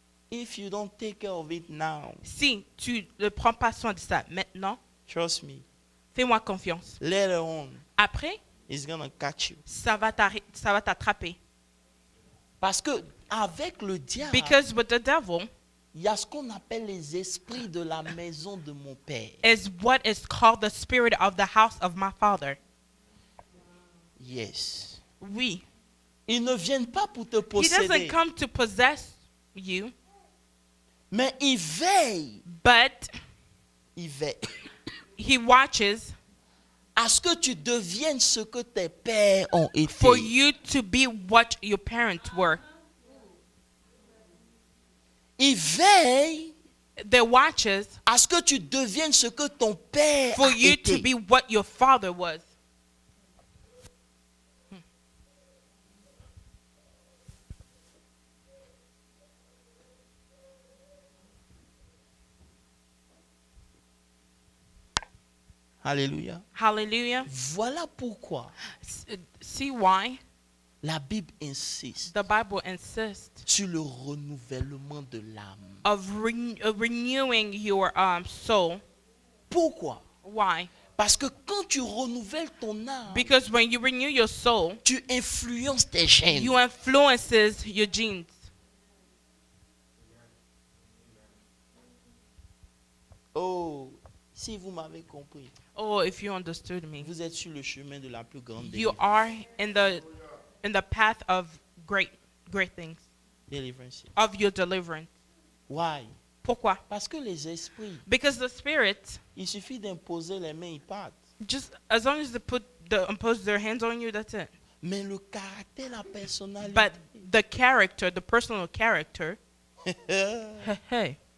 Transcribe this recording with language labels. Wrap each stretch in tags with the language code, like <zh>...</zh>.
<en>If you don't take care of it now,</en> <fr>Si tu ne prends pas soin de ça maintenant,</fr> <en>trust me,</en> <fr>fais-moi confiance.</fr> <en>later on,</en> <fr>Après,</fr> <en>it's gonna catch you.</en> <fr>ça va t'attraper. Parce que avec le diable,</fr> <en>Because with the devil</en> <fr>il y a ce qu'on appelle les esprits de la maison de mon père.</fr> <en>is what is called the spirit of the house of my father. Yes.</en> <fr>Oui. Ils ne viennent pas pour te</fr> <en>He doesn't</en> <fr>posséder,</fr> <en>come to possess you,</en> <fr>mais ils veillent,</fr> <en>but</en> <fr>ils veillent</fr> <en>he watches</en> <fr>à ce que tu deviennes ce que tes pères ont été.</fr> <en>for you to be what your parents were.</en> <fr>Il veille</fr> <en>They watches</en> <fr>à ce que tu deviennes ce que ton père</fr> <en>for a you to</en> <fr>été.</fr> <en>be what your father was.</en> <fr>Alléluia.</fr> <en>Hallelujah.</en> <fr>Voilà pourquoi</fr> <en>See why</en> <fr>la Bible insiste</fr> <en>the Bible insists</en> <fr>sur le renouvellement de l'âme.</fr> <en>of renewing your soul.</en> <fr>Pourquoi?</fr> <en>Why?</en> <fr>Parce que quand tu renouvelles ton âme,</fr> <en>Because when you renew your soul,</en> <fr>tu influences tes gènes.</fr> <en>you influences your genes.</en> <fr>Oh, si vous m'avez compris,</fr> <en>Oh, if you understood me,</en> <fr>vous êtes sur le chemin de la plus grande</fr> <en>you are in the path of great things,</en> <fr>délivrance.</fr> <en>of your deliverance. Why?</en> <fr>Pourquoi? Parce que les esprits,</fr> <en>Because the spirits,</en> <fr>il suffit d'imposer les mains, ils partent.</fr> <en>just as long as they impose their hands on you, that's it.</en> <fr>Mais le caractère, la personnalité,</fr> <en>But the character, the personal character, hey,</en>